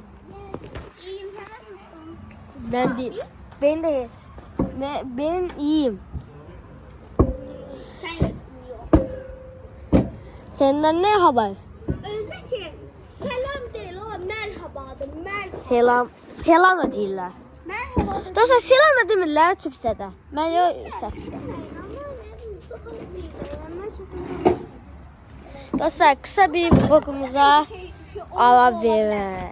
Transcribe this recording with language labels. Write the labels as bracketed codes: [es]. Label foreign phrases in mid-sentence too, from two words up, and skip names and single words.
[tr] İyiyim sen nasılsın? Ben değil. Ben iyiyim. Sen iyi ol. Senden ne haber? Özde ki selam değil o merhabadır. [az] Selam da deyirlər. [tr] Merhabadır. [az] Dostlar, selam da demirlər Türkçədə. Mən yox səhv. [tr] Ama ne Dostlar, kısa bir vlogumuza ara verin.